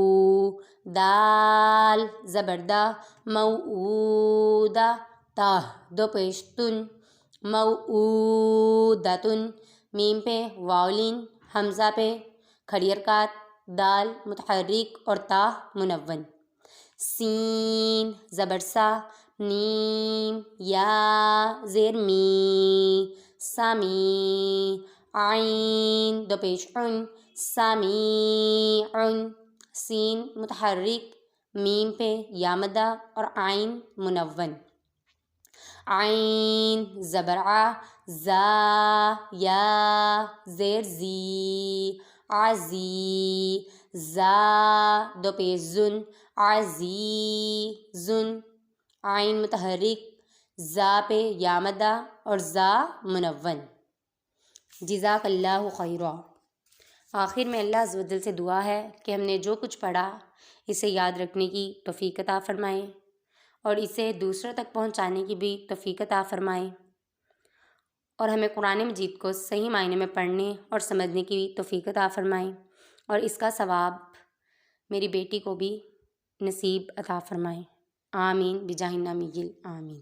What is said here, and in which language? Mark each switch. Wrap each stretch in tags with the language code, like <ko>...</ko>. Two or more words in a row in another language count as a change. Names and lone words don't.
<ur>دال زبر دا، موعودہ، تہ دو پیش تن، موعودتن، میم پہ واو لین، حمزہ پہ کھڑی حرکات، دال متحرک اور تا منون، سین زبر سا، نیم یا زیر می، سمی، عین دو پیش عن، سمیعن، سین متحرک، میم پہ یا مدہ اور عین منون، عین زبر ع، زا یا زیر زی، عزی، زا دو پیش زن، عزیزن، عین متحرک، زا پہ یا مدہ اور زا منون،</ur> <ar>جزاک اللہ خیرا۔</ar> <ur>آخر میں اللہ عز و جل سے دعا ہے کہ ہم نے جو کچھ پڑھا اسے یاد رکھنے کی توفیق عطا فرمائے اور اسے دوسروں تک پہنچانے کی بھی توفیق عطا فرمائے، اور ہمیں قرآن مجید کو صحیح معنی میں پڑھنے اور سمجھنے کی توفیق عطا فرمائے، اور اس کا ثواب میری بیٹی کو بھی نصیب عطا فرمائے، آمین</ur> <ar>بجاہ النبی</ar> <ur>آمین۔</ur>